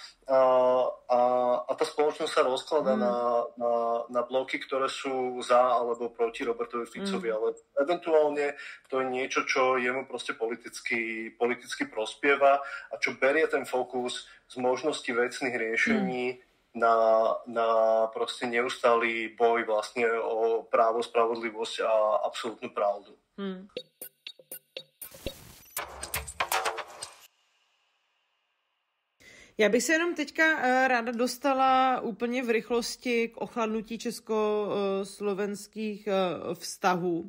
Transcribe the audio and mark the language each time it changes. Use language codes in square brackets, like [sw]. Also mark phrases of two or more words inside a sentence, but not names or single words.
[sk] a tá spoločnosť sa rozkladá na bloky, ktoré sú za alebo proti Robertovi Ficovi, ale eventuálne to je niečo, čo jemu proste politicky prospieva a čo berie ten fokus z možnosti vecných riešení na proste neustály boj vlastne o právo, spravodlivosť a absolútnu pravdu. [cs] Já bych se jenom teďka ráda dostala úplně v rychlosti k ochladnutí česko-slovenských vztahů.